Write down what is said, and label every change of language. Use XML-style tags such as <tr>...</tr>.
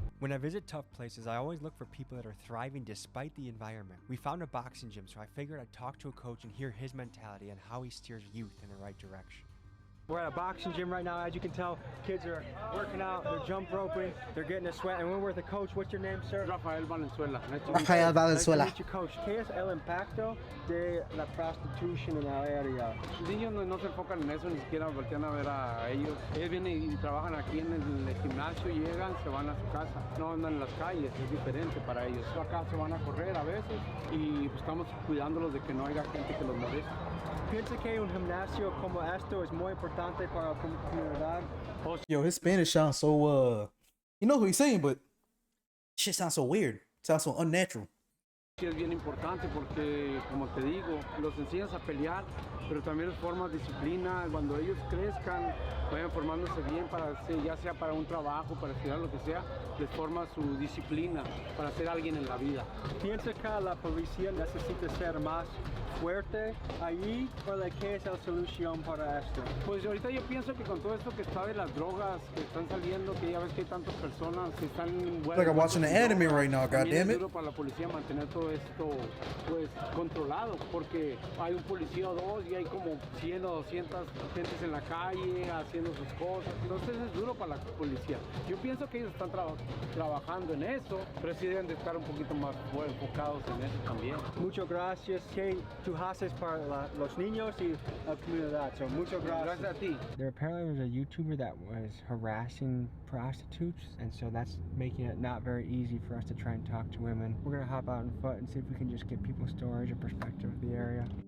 <en>When I visit tough places, I always look for people that are thriving despite the environment. We found a boxing gym, so I figured I'd talk to a coach and hear his mentality and how he steers youth in the right direction. We're at a boxing gym right now. As you can tell, kids are working out, they're jump roping, they're getting a sweat, and we're with the coach. What's your name, sir? Rafael Valenzuela. Rafael Valenzuela. Nice to meet you, coach.</en> <es>¿Qué es el impacto de la prostitución en la área? Los niños no se enfocan en eso, ni siquiera voltean a ver a ellos. Ellos vienen y trabajan aquí en el gimnasio, llegan, se van a su casa. No andan en las calles, es diferente para ellos. Acá se van a correr a veces y pues, estamos cuidándolos de que no haya gente que los moleste. Piensa que un gimnasio como esto es muy importante para la comunidad.</es> <en>Yo, his Spanish sounds so you know what he's saying, but shit sounds so weird. Sounds so unnatural.</en> <es>Sí, es bien importante porque, como te digo, los enseñas a pelear, pero también les formas disciplina. Cuando ellos crezcan, vayan formándose bien, ya sea para un trabajo, para estudiar, lo que sea, les forma su disciplina para ser alguien en la vida. Piensa que la policía necesita ser más fuerte allí, o qué es la solución para esto? Pues ahorita yo pienso que con todo esto que está de las drogas que están saliendo, que ya ves que hay tantas personas que están envueltas.</es> <en>Like I'm watching the anime right now,</en> <es>También</es> <en>goddammit.</en> <es>es duro para la policía mantener todo esto pues controlado, porque hay un policía o dos y hay como 100 o 200 gentes en la calle haciendo sus cosas. Entonces es duro para la policía. Yo pienso que ellos están trabajando en eso, pero sí deben de estar un poquito más enfocados en eso también. Muchas gracias. ¿Qué tú haces para los niños y la comunidad? So, muchas gracias. Gracias a ti.</es> <en>There apparently was a YouTuber that was harassing prostitutes, and so that's making it not very easy for us to try and talk to women. We're gonna hop out on foot and see if we can just get people's stories or perspective of the area.</en>